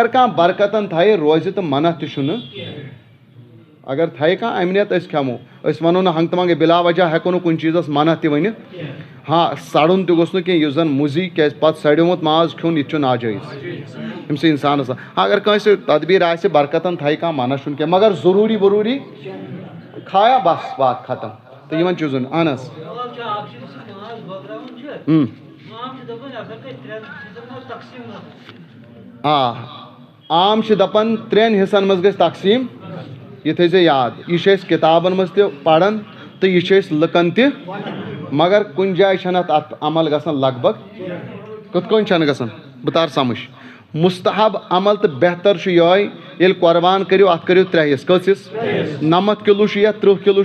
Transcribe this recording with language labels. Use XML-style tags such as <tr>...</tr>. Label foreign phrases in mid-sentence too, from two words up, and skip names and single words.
<ks>کانٛہہ برکتن تھایہِ روزِ تہٕ منع تہِ چھُنہٕ اگر تھایہِ کانٛہہ امہِ نٮ۪تھ أسۍ کھٮ۪مو أسۍ ونو نہٕ ہنٛگتہٕ منٛگے بِلا وجہ ہٮ۪کو نہٕ کُنہِ چیٖزس منع تہِ ؤنِتھ ہاں سڑُن تہِ گوٚژھ نہٕ کینٛہہ یُس زن مُزی کیازِ پتہٕ سڑیومُت ماز کھیوٚن یہِ تہِ چھُ ناجٲیز أمۍ سٕے انسانس اگر کٲنٛسہِ تدبیٖر آسہِ برکتن تھایہِ کانٛہہ منع چھُنہٕ کینٛہہ مگر ضروٗری کھایا</ks> <ur>بس بات ختم</ur> <ks>تہٕ یِمن چیٖزن اہن حظ عام چھِ دپان 3 حصن منٛز گژھِ تقسیٖم یہِ تھٲیزِ یاد یہِ چھِ أسۍ کِتابن منٛز تہِ پران تہٕ یہِ چھِ أسۍ لُکن تہِ مگر کُنہِ جایہِ چھنہٕ اتھ عمل گژھان لگ بگ کِتھ کٔنۍ چھنہٕ گژھان بہٕ تارٕ سمجھ مستحب عمل تہٕ بہتر چھُ یِہوے ییٚلہِ قۄربان کٔرِو اتھ کٔرِو 3 حصہٕ کٔژ حصہٕ 90 کِلوٗ چھُ یا 30 کِلوٗ</ks>